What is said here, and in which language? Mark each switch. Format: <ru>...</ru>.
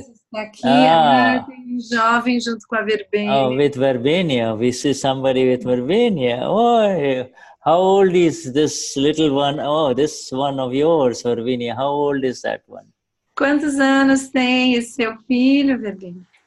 <pt>Está aqui, tem um jovem junto com a Verbênia.</pt> <en>Oh, with Verbenia. We see somebody with Verbenia. Oh, how old is this little one? Oh, this one of yours, Verbenia. How old is that one?</en> <pt>Quantos anos tem esse seu filho, Verbenia?</pt>